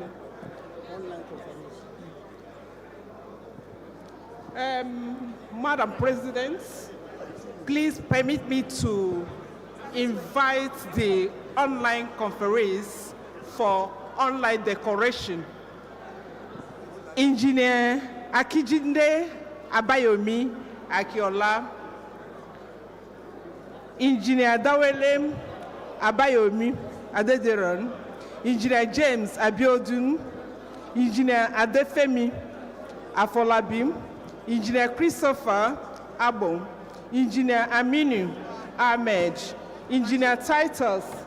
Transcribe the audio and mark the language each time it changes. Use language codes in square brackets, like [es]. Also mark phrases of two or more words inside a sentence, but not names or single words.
[en] Online Madam President, please permit me to invite the online conferees for online decoration. Engineer Akijinde Abayomi Akiola, Engineer Dawelem Abayomi Adederon, Engineer James Abiodun, Engineer Adefemi Afolabi, Engineer Christopher Abo, Engineer Aminu Ahmed, Engineer Titus